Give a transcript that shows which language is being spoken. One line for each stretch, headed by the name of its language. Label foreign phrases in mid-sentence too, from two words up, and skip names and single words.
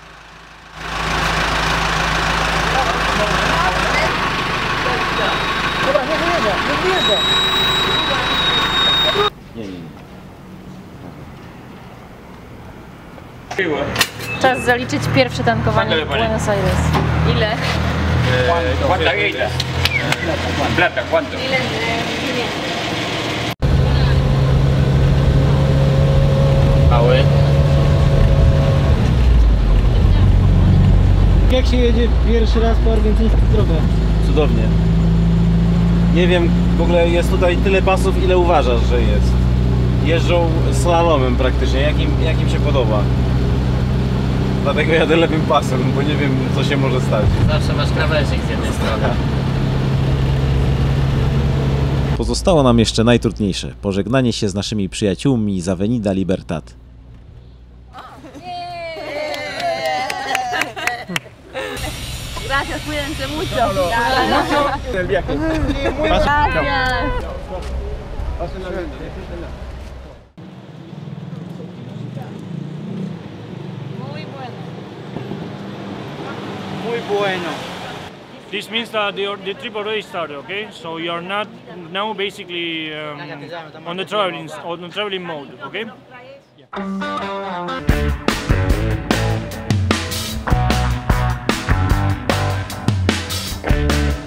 Polish: Czas zaliczyć pierwsze tankowanie w Buenos Aires. Ile?
Spanish: ¿Cuánta guita? Plata, ¿cuánto?
Polish: Mały. Jak się jedzie pierwszy raz po argentyńskich drogach? Cudownie. Nie wiem, w ogóle jest tutaj tyle pasów, ile uważasz, że jest. Jeżdżą slalomem praktycznie, jakim się podoba. Dlatego jadę lewym pasem, bo nie wiem, co się może stać. Zawsze masz krawężnik z jednej strony. Pozostało nam jeszcze najtrudniejsze – pożegnanie się z naszymi przyjaciółmi z Avenida Libertad.
Spanish: Gracias, cuídense mucho. Gracias. Muy bueno.
English: This means that the trip already started, okay? So you are not now basically on the traveling mode, okay? Yeah.